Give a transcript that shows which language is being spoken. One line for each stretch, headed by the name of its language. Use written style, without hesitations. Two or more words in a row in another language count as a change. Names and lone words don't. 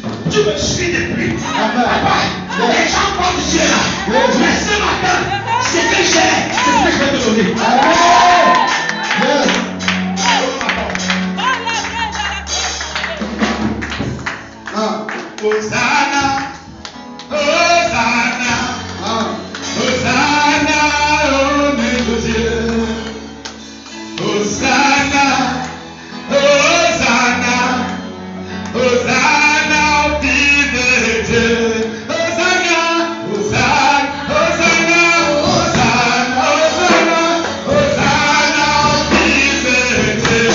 French: Tu me suis depuis. Amen. Papa, les gens pensent que tu es là. Mais ce matin, ce que j'ai, c'est ce que je vais te donner. Yes. Ah. Hosanna, Hosanna, Ah. Hosanna, oh mon Dieu. Hosanna, Hosanna, Hosanna au Fils de Dieu. Hosanna, Hosanna, Hosanna, Hosanna, Hosanna, Hosanna au Fils de Dieu.